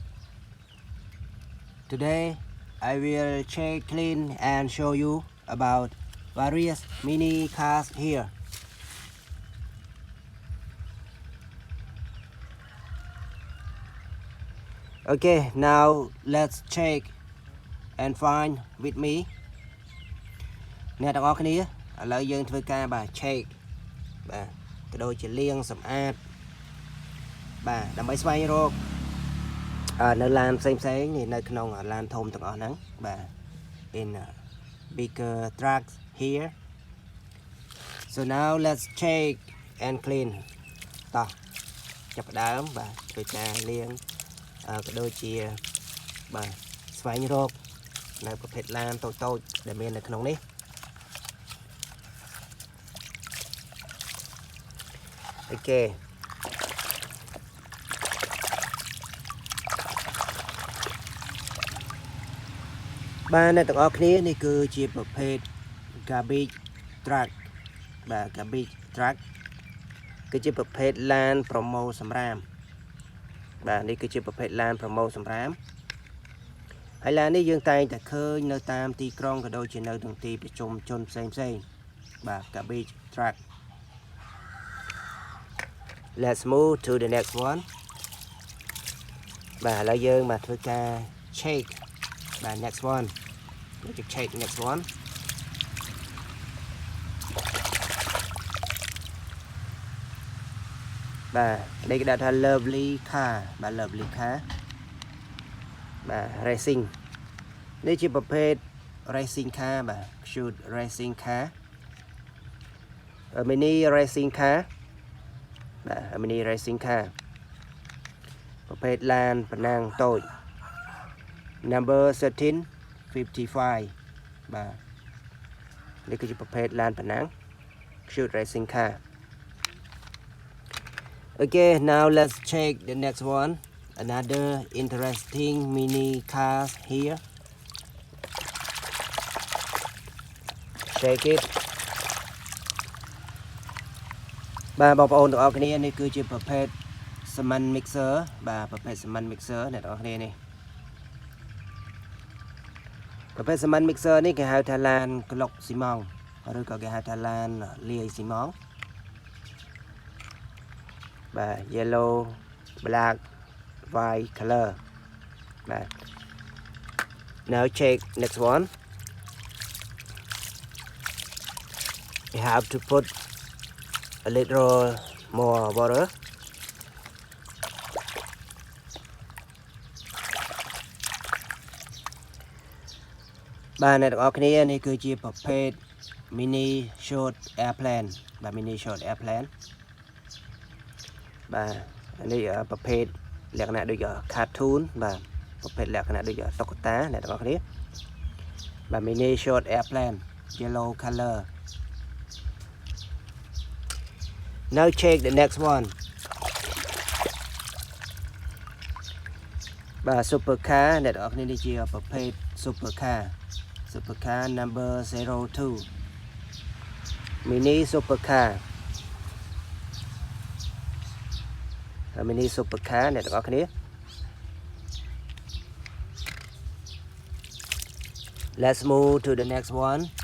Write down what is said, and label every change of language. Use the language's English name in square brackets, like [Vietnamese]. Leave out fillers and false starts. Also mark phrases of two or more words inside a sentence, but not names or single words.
[English] Today I will check, clean and show you about various mini cars here. Okay, now let's check and find with me. [Khmer] អ្នកទាំងអស់គ្នាឥឡូវយើងធ្វើការបាទ check បាទក៏ដូចជាលាងសម្អាតបាទដើម្បីស្វែងរកនៅឡានផ្សេងៗនេះនៅក្នុងឡានធំទាំងអស់ហ្នឹងបាទ [English] in bigger trucks here. So now let's check and clean [Khmer] តោះចាប់ផ្ដើមបាទធ្វើការលាងក៏ដូចជាបាទស្វែងរកនៅប្រភេទឡានតូចៗដែលមាននៅក្នុងនេះ អូខេបាទអ្នកទាំងអស់គ្នានេះគឺជាប្រភេទ garbage truck បាទ [English] garbage truck [Khmer] គឺជាប្រភេទឡានប្រមូលសម្រាមបាទនេះគឺជាប្រភេទឡានប្រមូលសម្រាមហើយឡាននេះយើងតែងតែឃើញនៅតាមទីក្រុងក៏ដូចជានៅក្នុងទីប្រជុំជនផ្សេងបាទ [English] garbage truck. Let's move to the next one [Khmer] បាទឥឡូវយើងមកធ្វើការ check បាទ [English] next one [Khmer] យើង [English] check next one [Khmer] បាទនេះគេដាក់ថា [English] lovely car [Khmer] បាទ [English] lovely car [Khmer] បាទ racing នេះជាប្រភេទ [English] racing car [Khmer] បាទ [English] cute racing car mini racing car [Khmer] បាទ [English] mini racing car [Khmer] ប្រភេទឡានប្រណាំងតូច number 1355 បាទនេះគឺជាប្រភេទឡានប្រណាំង [English] cute racing car. Okay, now let's check the next one. Another interesting mini cars here. Check it. [Khmer] បាទបងប្អូនទាំងអស់គ្នានេះគឺជាប្រភេទ [English] cement mixer [Khmer] បាទប្រភេទ [English] cement mixer [Khmer] អ្នកទាំងអស់គ្នានេះប្រភេទ [English] cement mixer [Khmer] នេះគេហៅថាឡានក្លុកស៊ីម៉ងឬក៏គេហៅថាឡានលាយស៊ីម៉ងបាទ [English] yellow black white color [Khmer] បាទ [English] now check next one. You have to put a little more water [Khmer] បាទអ្នកទាំងអស់គ្នានេះគឺជាប្រភេទ [English] mini short airplane [Khmer] បាទ [English] mini short airplane [Khmer] បាទនេះប្រភេទលក្ខណៈដូច cartoon បាទប្រភេទលក្ខណៈដូចតុក្កតាអ្នកទាំងអស់គ្នាបាទ [English] mini short airplane yellow color. Now check the next one បាទ supercar [Khmer] អ្នកទាំងអស់គ្នានេះជាប្រភេទ [English] supercar number 02 mini supercar mini supercar [Khmer] អ្នកទាំងអស់គ្នា [English] Let's move to the next one.